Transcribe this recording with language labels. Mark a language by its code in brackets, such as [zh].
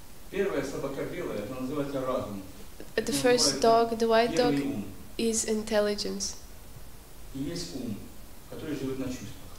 [ru] Первая собака белая, она называется разум. [en] The first dog, the white dog, is intelligence. [ru] И есть ум, который живет на чувствах.